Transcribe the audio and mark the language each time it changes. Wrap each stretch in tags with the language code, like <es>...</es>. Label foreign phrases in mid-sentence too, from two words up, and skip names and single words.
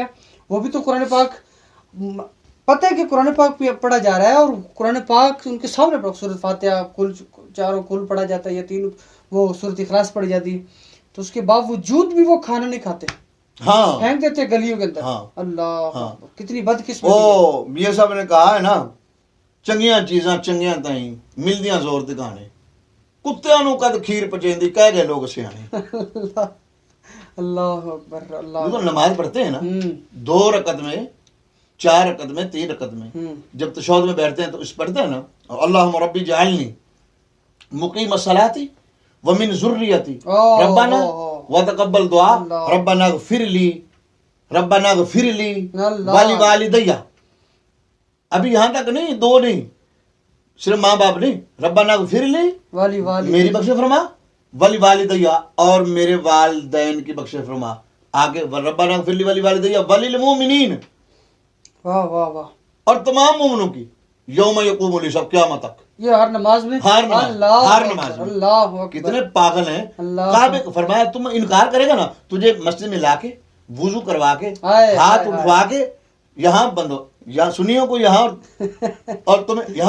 <ur>وہ بھی تو قرآن پاک پتہ ہے کہ قرآن پاک پڑھا جا رہا ہے، اور قرآن پاک ان کے سامنے پڑھا. سورۃ فاتحہ کل چاروں کل پڑھا جاتا ہے، یا 3 وہ سورۃ اخلاص پڑھی جاتی ہے. تو اس کے باوجود بھی وہ کھانا نہیں کھاتے، ہاں پھینک دیتے گلیوں کے اندر. ہاں. اللہ کتنی بد قسمتی. او میاں صاحب نے کہا ہے نا</ur> <pa>ਚੰਗੀਆਂ ਚੀਜ਼ਾਂ ਚੰਗੀਆਂ ਤਾਈਂ ਮਿਲਦੀਆਂ ਜ਼ੋਰ ਤੇ ਗਾਣੇ ਕੁੱਤਿਆਂ ਨੂੰ ਕਦ ਖੀਰ ਪਚੇਂਦੀ ਕਹਿ ਗਏ ਲੋग ਸਿਆਣੇ</pa> <ar>اللہ اکبر اللہ</ar> <ur>جو نماز پڑھتے ہیں نا 2 رکعت میں 4 رکعت میں 3 رکعت میں جب تشہد میں بیٹھتے ہیں تو اس پڑھتے ہیں نا</ur> <ar>اللہم ربی جعلنی مقیم الصلاۃ ومن ذریتی ربنا وتقبل دعا ربنا اغفر لی والی والدیہ.</ar> <ur>ابھی یہاں تک نہیں 2 نہیں صرف ماں باپ نہیں</ur> <ar>ربنا اغفر لی والی</ar> <ur>میری بخش فرما</ur> <ar>ولی والدیہ</ar> <ur>اور میرے والدین کی بخش فرما.</ur> <ar>آگے ربنا اغفر لی ولی والدیہ ولی المؤمنین</ar> <ur>واہ واہ واہ اور تمام مومنوں کی</ur> <ar>یوم یقوم الحساب</ar> <ur>قیامت تک. یہ ہر نماز میں ہر نماز میں.</ur> <ar>اللہ اکبر</ar> <ur>کتنے پاگل ہیں. کعبے فرمایا تم انکار کرے گا نا تجھے مسجد میں لا کے وضو کروا کے ہاتھ اٹھوا کے یہاں بندو یا سنیوں کو یہاں اور تمہیں یہاں</ur>